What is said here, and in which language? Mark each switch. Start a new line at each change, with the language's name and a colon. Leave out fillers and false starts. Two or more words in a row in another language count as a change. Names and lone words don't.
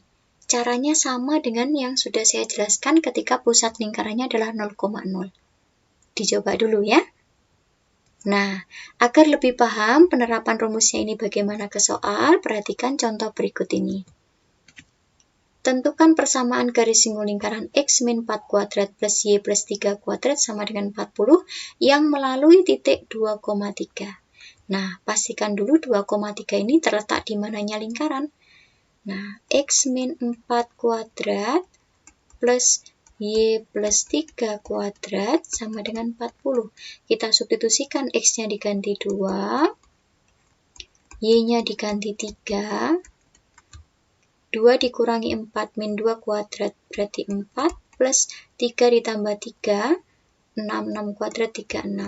Indonesian: Caranya sama dengan yang sudah saya jelaskan ketika pusat lingkarannya adalah 0,0. Dicoba dulu ya. Nah, agar lebih paham penerapan rumusnya ini bagaimana ke soal, perhatikan contoh berikut ini. Tentukan persamaan garis singgung lingkaran X min 4 kuadrat plus Y plus 3 kuadrat sama dengan 40 yang melalui titik 2,3. Nah, pastikan dulu 2,3 ini terletak di mananya lingkaran. Nah, X min 4 kuadrat plus Y plus 3 kuadrat sama dengan 40. Kita substitusikan X-nya diganti 2, Y-nya diganti 3, 2 dikurangi 4 min 2 kuadrat berarti 4, plus 3 ditambah 3, 6 kuadrat 36.